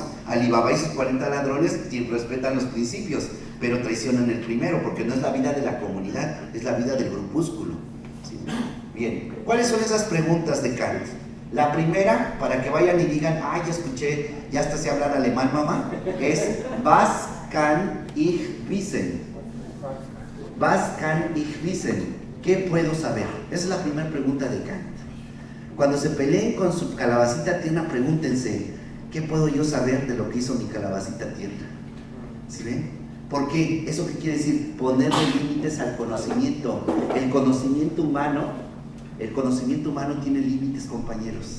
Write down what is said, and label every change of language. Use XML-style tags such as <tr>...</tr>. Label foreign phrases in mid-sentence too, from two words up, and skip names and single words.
<es>Alibaba y sus 40 ladrones respetan los principios, pero traicionan el primero, porque no es la vida de la comunidad, es la vida del grupúsculo. ¿Sí? Bien, ¿cuáles son esas preguntas de Kant? La primera, para que vayan y digan, ya escuché, ya hasta sé hablar alemán, mamá, es</es> <de>Was kann ich wissen? Was kann ich wissen?</de> <es>¿Qué puedo saber? Esa es la primera pregunta de Kant. Cuando se peleen con su calabacita tierna, pregúntense, ¿qué puedo yo saber de lo que hizo mi calabacita tierna? ¿Sí ven? ¿Por qué? ¿Eso qué quiere decir? Ponerle límites al conocimiento. El conocimiento humano tiene límites, compañeros.</es>